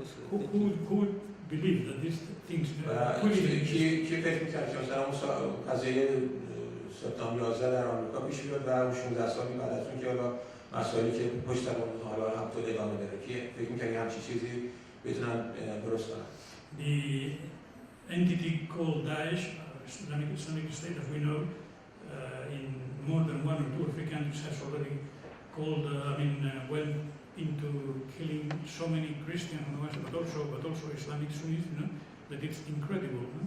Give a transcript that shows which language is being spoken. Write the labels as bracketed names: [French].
[English] Who would believe that these things [Persian] کی فکر می‌کرد که مثلا اون قضیه سپتامبر 11 در آمریکا پیش بیاد و 16 سالی بعد از اون که حالا مسائلی که پشت سر اون حالا هم تو ادامه بده که فکر می‌کنی همچین چیزی بتونن درست کنن. [English] The entity called Daesh, Islamic State, as we know, in more than 1 or 2 or 3 countries has already called, went into killing so many Christians, but also Islamic Sunnis, that it's incredible.